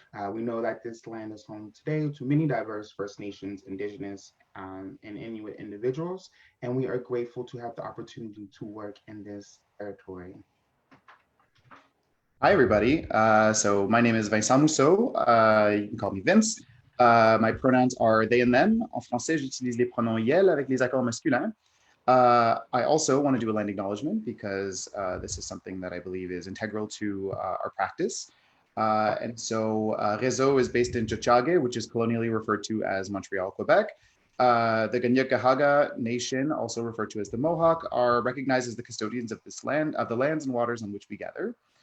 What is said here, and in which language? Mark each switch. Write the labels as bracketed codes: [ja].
[en] We know that this land is home today to many diverse First Nations, Indigenous, and Inuit individuals, and we are grateful to have the opportunity to work in this territory. Hi, everybody. So my name is Vincent Mousseau. You can call me Vince. My pronouns are they and them. [fr] En français, j'utilise les pronoms yel avec les accords masculins. [en] I also want to do a land acknowledgement because this is something that I believe is integral to our practice. RÉZO is based in Tiohtià, which is colonially referred to as Montreal, Quebec. The Kanien'kehá:ka Nation, also referred to as the Mohawk, are recognized as the custodians of this land, of the lands and waters on which we gather.